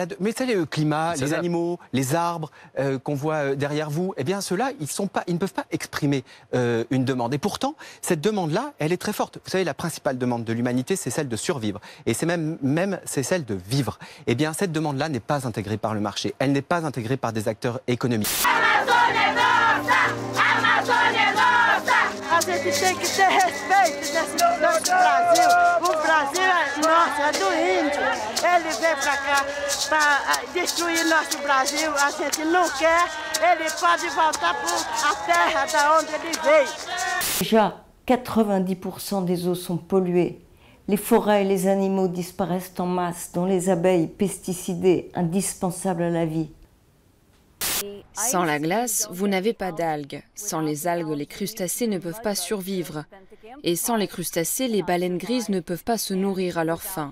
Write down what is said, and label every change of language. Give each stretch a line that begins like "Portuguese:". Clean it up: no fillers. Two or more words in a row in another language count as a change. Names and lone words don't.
French: Mais c'est le climat, les animaux, les arbres qu'on voit derrière vous. Eh bien, ceux-là, ils ne peuvent pas exprimer une demande. Et pourtant, cette demande-là, elle est très forte. Vous savez, la principale demande de l'humanité, c'est celle de survivre. Et c'est même c'est celle de vivre. Eh bien, cette demande-là n'est pas intégrée par le marché. Elle n'est pas intégrée par des acteurs économiques.
Portuguese: A gente tem que ter respeito desse nosso Brasil. O Brasil é nosso, é do índio. Ele vem pra cá para destruir nosso Brasil. A gente não quer. Ele pode voltar para a terra da onde ele veio.
French: Déjà, 90% des eaux sont polluées. Les forêts et les animaux disparaissent en masse, dont les abeilles pesticidées, indispensables à la vie. Sans la glace, vous n'avez pas d'algues. Sans les algues, les crustacés ne peuvent pas survivre. Et sans les crustacés, les baleines grises ne peuvent pas se nourrir à leur faim.